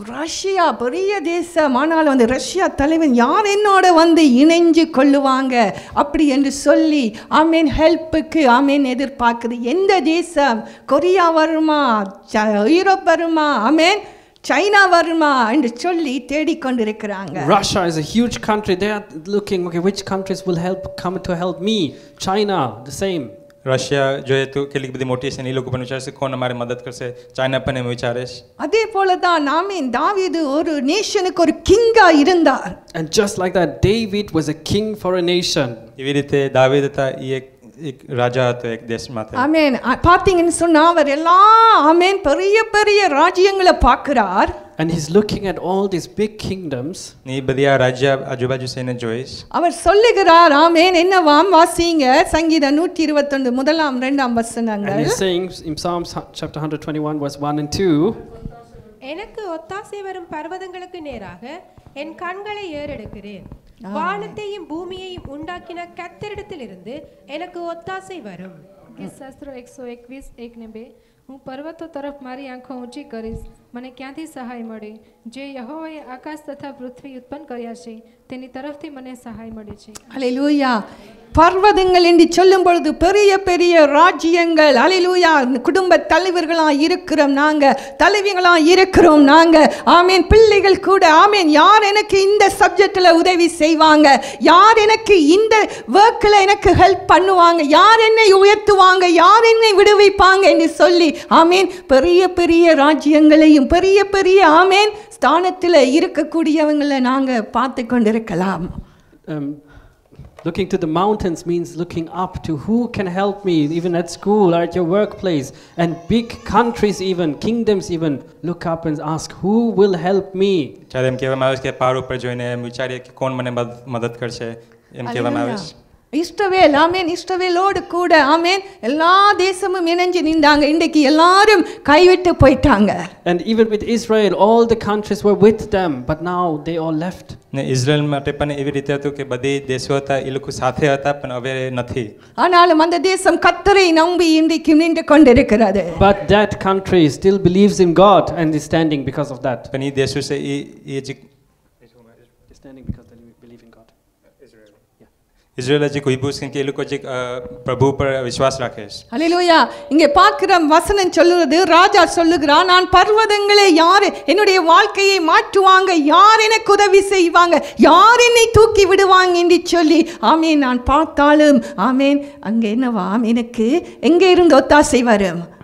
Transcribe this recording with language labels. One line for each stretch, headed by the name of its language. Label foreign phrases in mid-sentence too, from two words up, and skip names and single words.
Tamil: ரஷ்யா பெரிய தேசம், ஆனாலும் அந்த ரஷ்யா தலைவன் யார் என்னோட வந்து இணைஞ்சு கொள்ளுவாங்க அப்படி என்று சொல்லி ஆமேன் ஹெல்ப்புக்கு ஆமேன் எதிர்பார்க்குது. எந்த தேசம்? கொரியா வருமா, யூரோப் வருமா, ஆமேன் சைனா வருமா என்று சொல்லி தேடிக்கொண்டிருக்கிறாங்க.
English: Russia is a huge country. They are looking, okay, which countries will come to help me? China, the same.
Gujarati: રશિયા જોઈએ તો કેટલી બધી મોટી છે, એ લોકો પણ વિચારશે કોણ અમારી મદદ કરશે. ચાઇના પણ એમ વિચારે છે.
Tamil: அதே போல தான் ஆமென் தாவீது ஒரு நேஷனுக்கு ஒரு கிங்கா இருந்தார்.
English: And just like that, David was a king for a nation.
Gujarati: એવી રીતે દાવીદ હતા, એ એક રાજા હતો એક દેશ માટે.
Tamil: ஆமென். பாத்தீங்கன்னு சொன்னா அவர் எல்லாம் ஆமென் பெரிய பெரிய ராஜ்யங்களை பார்க்கிறார்.
English: And he's looking at all these big kingdoms.
Gujarati: ને એ બધા રાજ્ય આજુબાજુ થઈને જોઈશ.
Tamil: அவர் சொல்லுகிறார் ஆமென் என்னவாம் வாசிங்க சங்கீதம் 121 முதலாம் இரண்டாம் வசனங்கள்.
English: And he's saying in Psalms chapter 121 verse 1 and 2.
Tamil: எனக்கு ஒத்தாசை வரும் பர்வதங்களுக்கு நேராக என் கண்களை ஏறெடுக்கிறேன். வானத்தையும் பூமியையும் உண்டாக்கின கர்த்தரிடத்திலிருந்து எனக்கு ஒத்தாசை வரும்.
Gujarati: શાસ્ત્ર 121:1-2 હું પર્વતો તરફ મારી આંખો ઊંચી કરીશ, મને ક્યાંથી સહાય મળે? જે યહોવાએ આકાશ તથા પૃથ્વી ઉત્પન્ન કર્યા છે તેની તરફથી મને સહાય મળે છે.
Tamil: ஹல்லேலூயா. பர்வதங்கள் என்று சொல்லும் பொழுது பெரிய பெரிய ராஜ்யங்கள். ஹல்லேலூயா. குடும்ப தலைவர்களா இருக்கிறோம் நாங்க, தலைவிகளா இருக்கிறோம் நாங்க. ஆமென். பிள்ளைகள் கூட ஆமென் யார் எனக்கு இந்த சப்ஜெக்ட்ல உதவி செய்வாங்க, யார் எனக்கு இந்த வர்க்ல எனக்கு ஹெல்ப் பண்ணுவாங்க, யார் என்னை உயர்த்துவாங்க, யார் என்னை விடுவிப்பாங்க என்று சொல்லி ஆமென் பெரிய பெரிய ராஜ்யங்களையும் பெரிய பெரிய ஆமென் ஸ்தானத்தில் இருக்கக்கூடியவங்களை நாங்க பார்த்து கொண்டிருக்கலாம்.
English: Looking to the mountains means looking up to who can help me, even at school or at your workplace. And big countries even, kingdoms even, look up and ask, who will help me?
Gujarati: ત્યારે એમ કહેવામાં આવે છે કે પહાડ ઉપર જોઈને એમ વિચારીએ કે કોણ મને મદદ કરશે, એમ કહેવામાં આવે છે.
Tamil: இஸ்ரவேல் ஆமென் இஸ்ரவேலோடு கூட ஆமென் எல்லா தேசமும் இணைஞ்சு நின்றாங்க. இன்றைக்கு எல்லாரும் கைவிட்டு போயிட்டாங்க.
English: And even with Israel, all the countries were with them, but now they all left.
Gujarati: ને ઇઝરાયલ માટે પણ એવી રીતે હતું કે બધી દેશો હતા, એ લોકો સાથે હતા પણ હવે નથી.
Tamil: ஆனாலும் அந்த தேசம் கர்த்தரை நம்பி இன்றைக்கு நின்று கொண்டிருக்கிறது.
English: But that country still believes in God and is standing because of that.
Gujarati: પણ એ દેશો છે એ
English: Standing because they believe in God.
Gujarati: ઇઝરાયલ. ઇઝરાયલ હજી કોઈ પૂછે કે એ લોકો જે પ્રભુ પર વિશ્વાસ રાખે છે.
Tamil: ஹல்லேலூயா. இங்கே பார்க்கிற வசனம் சொல்லுறது, ராஜா சொல்லுகிறான், நான் பர்வதங்களே யார் என்னுடைய வாழ்க்கையை மாற்றுவாங்க, யார் எனக்கு உதவி செய்வாங்க, யார் என்னை தூக்கி விடுவாங்க என்று சொல்லி ஆமேன் நான் பார்த்தாலும் ஆமேன் அங்கே என்னவா எனக்கு எங்கே இருந்து ஒத்தாசை வரும்?